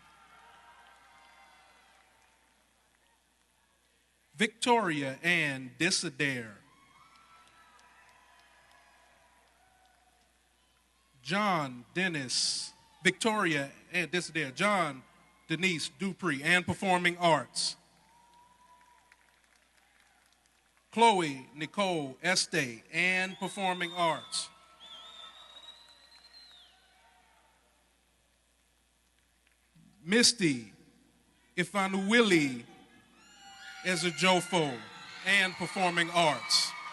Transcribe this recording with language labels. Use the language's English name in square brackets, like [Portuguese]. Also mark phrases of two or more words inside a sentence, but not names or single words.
[English] Victoria Ann Disadair. John Dennis, Victoria Ann Disadair, John Denise Dupree, and Performing Arts. Chloe Nicole Este, and Performing Arts. Misty Ifanuwili Ezejofo, and Performing Arts.